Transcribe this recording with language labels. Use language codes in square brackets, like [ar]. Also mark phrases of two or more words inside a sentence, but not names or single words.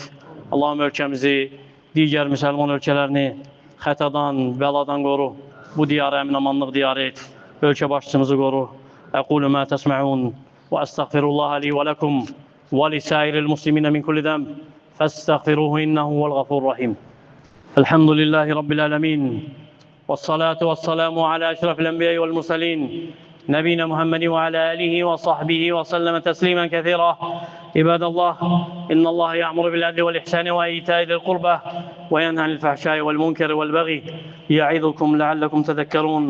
[az] Allah'ım ölkəmizi, digər müsəlman ölkələrini xətadan, bəladan qoru. Bu diyarı əmin-amanlıq diyarı et. Ölkə başçımızı qoru. [ar] أقول ما تسمعون وأستغفر الله لي ولكم ولسائر المسلمين من كل ذنب فاستغفروه إنه الغفور الرحيم. الحمد لله رب العالمين. والصلاة والسلام على أشرف الأنبياء والمرسلين نبينا محمد وعلى آله وصحبه وسلم تسليما كثيرا. عباد الله، إن الله يأمر بالعدل والإحسان وإيتاء ذي القربى وينهى عن الفحشاء والمنكر والبغي يعظكم لعلكم تذكرون.